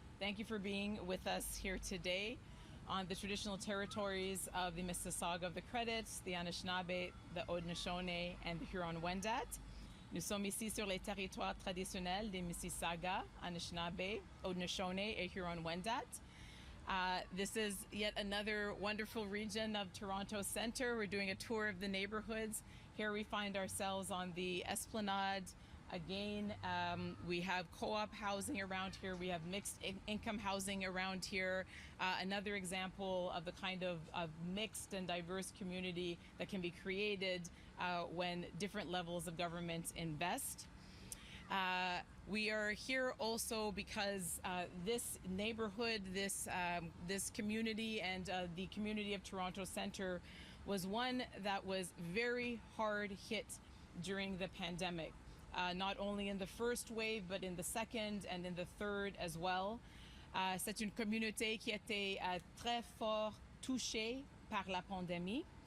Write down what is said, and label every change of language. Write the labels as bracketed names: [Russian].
[English] Thank you for being with us here today on the traditional territories of the Mississauga of the Credits, the Anishinaabe, the Haudenosaunee, and the Huron-Wendat. [French] Nous sommes ici sur les territoires traditionnels des Mississauga, Anishinaabe, Haudenosaunee, et Huron-Wendat. [English] This is yet another wonderful region of Toronto Centre. We're doing a tour of the neighborhoods. Here we find ourselves on the Esplanade. Again, we have co-op housing around here. We have mixed income housing around here. Another example of the kind of mixed and diverse community that can be created when different levels of government invest. We are here also because this neighborhood, this community, and the community of Toronto Centre was one that was very hard hit during the pandemic, not only in the first wave, but in the second and in the third as well. [French] C'est une communauté qui a été très fort touchée par la pandémie.